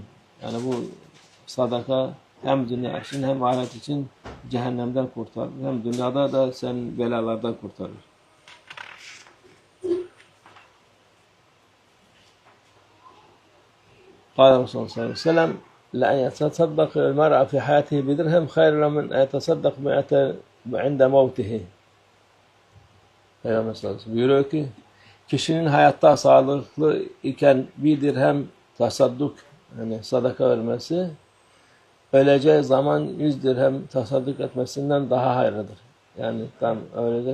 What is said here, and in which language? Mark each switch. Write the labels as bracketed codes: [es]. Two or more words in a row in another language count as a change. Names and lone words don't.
[tr] Yani bu sadaka hem dünya için hem ahiret için cehennemden kurtarır. Hem dünyada da sen belalardan kurtarır. [ar] قال رسول الله صلى الله عليه وسلم لأن يتصدق المرء في حياته بدرهم خير له من أن يتصدق عند موته. [tr] Peygamber [ar] صلى الله عليه وسلم [tr] buyuruyor ki kişinin hayatta sağlıklı iken bir dirhem tasadduk yani sadaka vermesi öleceği zaman 100 dirhem tasadduk etmesinden daha hayırlıdır. Yani tam öyledir.